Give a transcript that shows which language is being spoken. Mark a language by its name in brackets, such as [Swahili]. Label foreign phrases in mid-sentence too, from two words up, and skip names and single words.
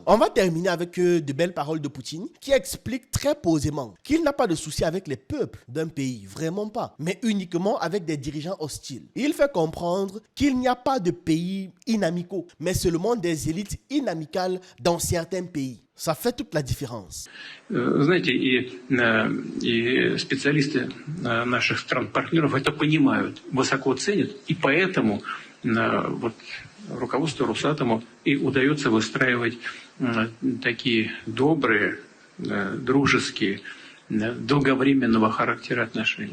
[French] On va terminer avec de belles paroles de Poutine qui explique très posément qu'il n'a pas de souci avec les peuples d'un pays, vraiment pas, mais uniquement avec des dirigeants hostiles. Il fait comprendre qu'il n'y a pas de pays inamicaux, mais seulement des élites inamicales dans certains pays. Ça fait toute la différence. [Russian] Знаете, и специалисты наших стран-партнеров это понимают, высоко ценят, и поэтому вот руководству Росатому и удается выстраивать такие добрые, дружеские, долговременного характера отношения.